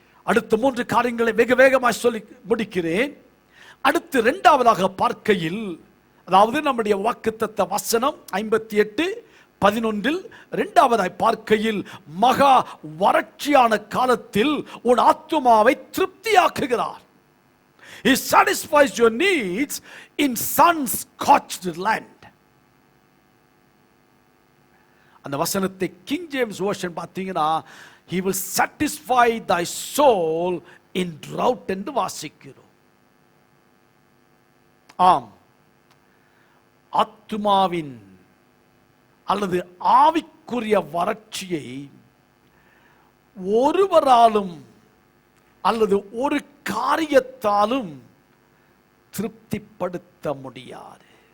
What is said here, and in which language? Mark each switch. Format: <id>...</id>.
<ta>அடுத்த 3 காரியங்களை வெகு வேகமாக சொல்லி முடிக்கிறேன். அடுத்து இரண்டாவதாக பார்க்கையில், அதாவது நம்முடைய வாக்குத்தத்த வசனம் 58:11 இரண்டாவதாய் பார்க்கையில், மகா வறட்சியான காலத்தில் உன் ஆத்துமாவை திருப்தியாக்குகிறார்.</ta> <en>He satisfies your needs in sun-scorched land.</en> <ta>அந்த வசனத்தை கிங் ஜேம்ஸ் வெர்ஷன் பார்த்தீங்கன்னா,</ta> <en>he will satisfy thy soul in drought</en> <ta>என்று வாசிக்கிறோம். ஆம், ஆத்துமாவின் அல்லது ஆவிக்குரிய வறட்சியை ஒருவராலும் அல்லது ஒரு காரியத்தாலும் திருப்திப்படுத்த முடியாது.</ta>